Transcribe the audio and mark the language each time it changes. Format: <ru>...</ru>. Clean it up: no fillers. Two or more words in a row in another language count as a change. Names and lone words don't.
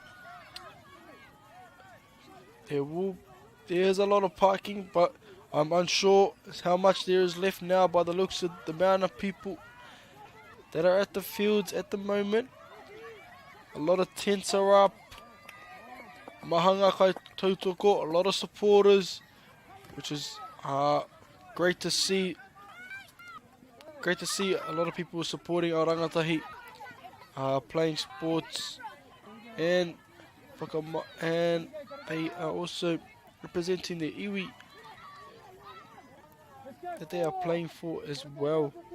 <en>There's a lot of parking, but I'm unsure how much there is left now by the looks of the amount of people that are at the fields at the moment. A lot of tents are up.</en> <mi>Mahanga kai tautoko,</mi> <en>a lot of supporters, which is great to see. Great to see a lot of people supporting our rangatahi, playing sports, and they are also representing the iwi that they are playing for as well.</en>